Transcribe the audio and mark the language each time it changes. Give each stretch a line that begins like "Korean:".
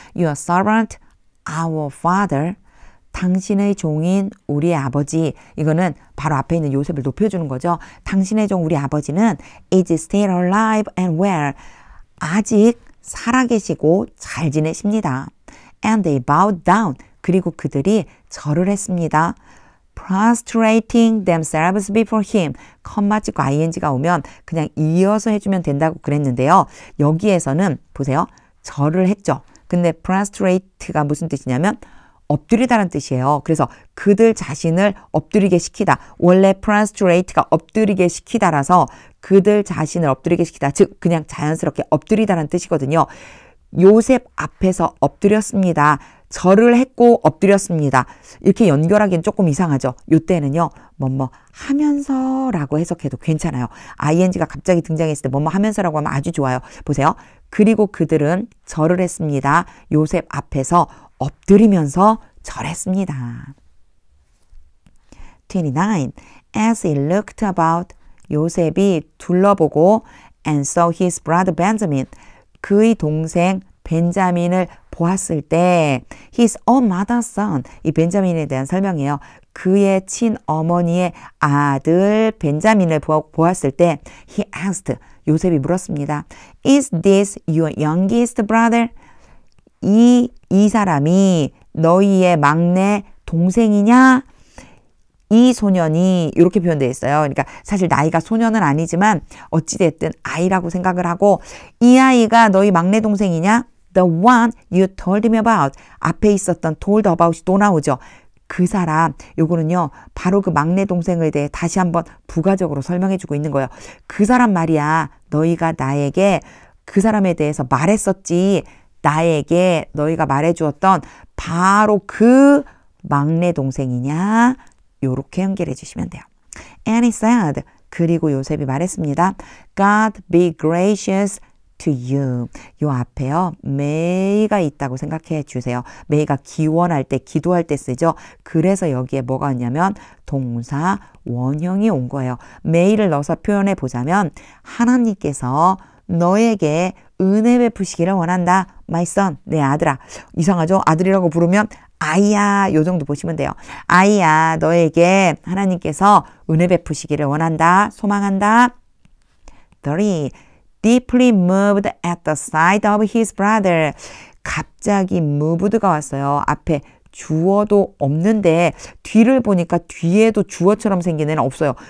English: Your servant, our father.
Korean: 당신의 종인 우리의 아버지. 이거는 바로 앞에 있는 요셉을 높여주는 거죠. 당신의 종 우리 아버지는
English: is still alive and well.
Korean: 아직 살아계시고 잘 지내십니다.
English: And they bowed down.
Korean: 그리고 그들이 절을 했습니다.
English: prostrating themselves before him.
Korean: 컴마 찍고 ing가 오면 그냥 이어서 해주면 된다고 그랬는데요. 여기에서는 보세요. 절을 했죠. 근데 prostrate가 무슨 뜻이냐면 엎드리다라는 뜻이에요. 그래서 그들 자신을 엎드리게 시키다. 원래 prostrate가 엎드리게 시키다라서 그들 자신을 엎드리게 시키다. 즉 그냥 자연스럽게 엎드리다라는 뜻이거든요. 요셉 앞에서 엎드렸습니다. 절을 했고 엎드렸습니다. 이렇게 연결하기는 조금 이상하죠. 이때는요. 뭐뭐 하면서라고 해석해도 괜찮아요. ing가 갑자기 등장했을 때 뭐뭐 하면서라고 하면 아주 좋아요. 보세요. 그리고 그들은 절을 했습니다. 요셉 앞에서 엎드리면서 절했습니다. 29.
English: As he looked about,
Korean: 요셉이 둘러보고
English: and saw his brother Benjamin,
Korean: 그의 동생 벤자민을 보았을 때
English: his own mother's son,
Korean: 이 벤자민에 대한 설명이에요. 그의 친어머니의 아들 벤자민을 보았을 때
English: he asked,
Korean: 요셉이 물었습니다.
English: Is this your youngest brother?
Korean: 이 사람이 너희의 막내 동생이냐? 이 소년이 이렇게 표현되어 있어요. 그러니까 사실 나이가 소년은 아니지만 어찌됐든 아이라고 생각을 하고 이 아이가 너희 막내 동생이냐?
English: The one you told me about.
Korean: 앞에 있었던 told about이 또 나오죠. 그 사람, 요거는요. 바로 그 막내 동생에 대해 다시 한번 부가적으로 설명해주고 있는 거예요. 그 사람 말이야. 너희가 나에게 그 사람에 대해서 말했었지. 나에게 너희가 말해주었던 바로 그 막내 동생이냐? 요렇게 연결해 주시면 돼요.
English: And he said,
Korean: 그리고 요셉이 말했습니다.
English: God be gracious to you.
Korean: 요 앞에요. may가 있다고 생각해 주세요. may가 기원할 때, 기도할 때 쓰죠. 그래서 여기에 뭐가 있냐면 동사 원형이 온 거예요. may를 넣어서 표현해 보자면 하나님께서 너에게 은혜 베푸시기를 원한다.
English: My son,
Korean: 내 아들아. 이상하죠? 아들이라고 부르면 아이야, 요 정도 보시면 돼요. 아이야, 너에게 하나님께서 은혜 베푸시기를 원한다. 소망한다. 3.
English: Deeply moved at the sight of his brother.
Korean: 갑자기 moved가 왔어요. 앞에 주어도 없는데 뒤를 보니까 뒤에도 주어처럼 생긴 애는 없어요.